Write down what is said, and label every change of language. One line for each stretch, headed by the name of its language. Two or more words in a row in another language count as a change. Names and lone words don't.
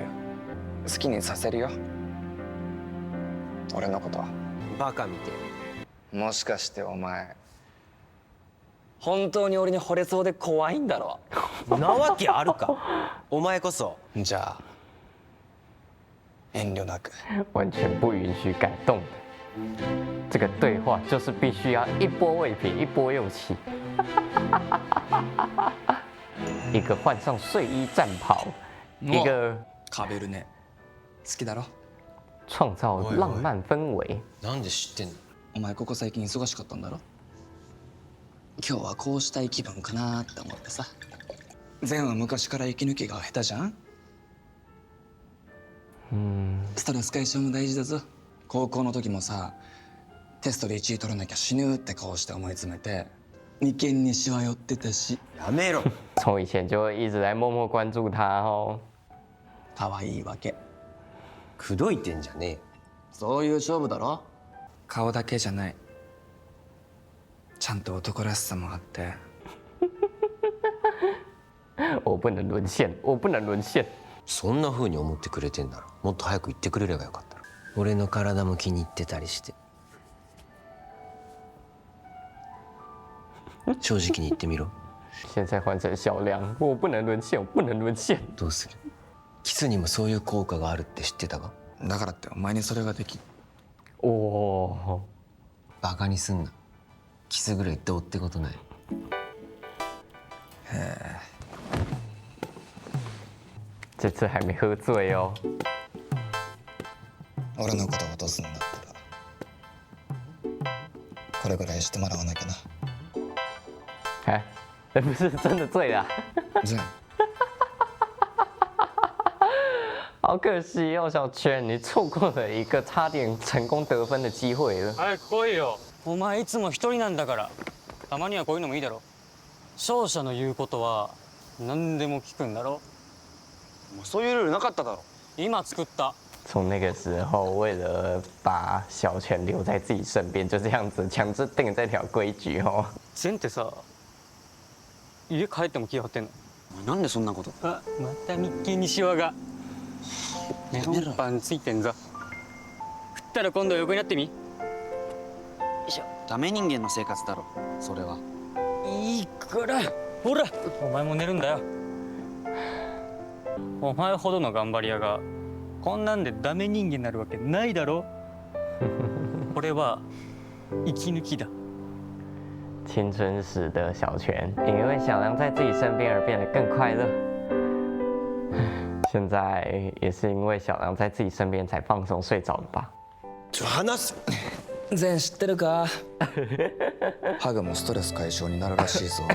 Japanese: 好きにさせるよ、俺のことは。バカみてもしかしてお前本当に俺に惚れそうで怖いんだろ。なわけあるか。お前こそ。じゃあ遠慮なく。
Chinese: 完全不允许感动的。这个对话就是必须要一波未平，一波又起。一个换上睡衣战袍，一个
Japanese: カベルネ好きだろ。
Chinese: 创造浪漫氛围。
Japanese: なんで知ってんの？お前ここ最近忙しかったんだろ。今日はこうしたい気分かなって思ってさ。善は昔から息抜きが下手じゃん。ストレス解消も大事だぞ。高校の時もさ、テストで1位取らなきゃ死ぬって顔して思い詰めて眉間にしわ寄ってたし。やめろ。
Chinese: 从以前就一直在默默关注他哦。
Japanese: 可愛いわけ。口説いてんじゃねえ。そういう勝負だろ。顔だけじゃない、ちゃんと男らしさもあって。
Chinese: 我不能沦陷，我不能沦陷。
Japanese: そんな風に思ってくれてんならもっと早く言ってくれればよかった。俺の体も気に入ってたりして。正直に言ってみろ。
Chinese: 现在换成小梁，我不能沦陷，我不能沦陷。
Japanese: どうする？キスにもそういう効果があるって知ってたか？だからってお前にそれができ。おお。バカにすんな。キスぐらいどうってことない。
Chinese: 这次还没喝醉哦。
Japanese: 俺のことを落とすんだったらこれぐらいしてもらわなきゃな。
Chinese: 哎，不是真的醉了。
Japanese: 善、
Chinese: 好可惜哦，小泉，你错过了一个差点成功得分的机会了。
Japanese: 早く来いよ。お前いつも一人なんだから、たまにはこういうのもいいだろ。勝者の言うことは何でも聞くんだろ。そういうルールなかっただろ。今作った。
Chinese: 从那个时候，为了把小泉留在自己身边，就这样子强制定这条规矩哦。
Japanese: 善ってさ、家帰っても気張ってんの？なんでそんなこと。あ、また眉間にシワが。メロンパンついてんぞ。食ったら今度は横になってみ。よいしょ。ダメ人間の生活だろそれは。いいから、ほら、お前も寝るんだよ。お前ほどの頑張り屋がこんなんでダメ人間になるわけないだろ。これは息抜きだ。
Chinese: 青春时的小泉，因为小梁在自己身边而变得更快乐。现在也是因为小梁在自己身边才放松睡着的吧？
Japanese: 話す。善知ってるか。ハグもストレス解消になるらしいぞ。